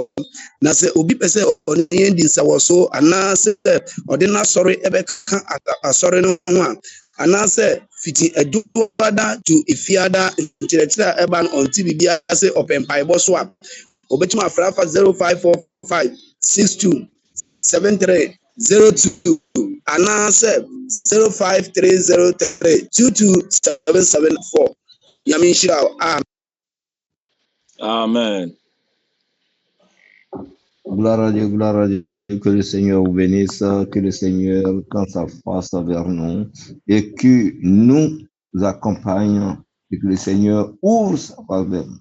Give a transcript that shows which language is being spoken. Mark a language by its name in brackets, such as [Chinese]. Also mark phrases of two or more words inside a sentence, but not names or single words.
[Akan] Na sɛ obi pɛ sɛ ɔne yɛn di nsawɔ so anaasɛ ɔde n'asɔre ɛbɛka asɔre no ho a anaasɛ fiti aduada to efiada nkyerɛkyerɛ a ɛba no ɔnti biribi ase ɔpɛ mpaebɔ so a ɔbɛtumi afra afa 0545627302 anaasɛ 05303227774. Nyame nhyira wo. Amen. [French] Gloire à Dieu, que le Seigneur vous bénisse, que le Seigneur tende sa face vers nous et que nous accompagne et que le Seigneur ouvre sa face vers nous.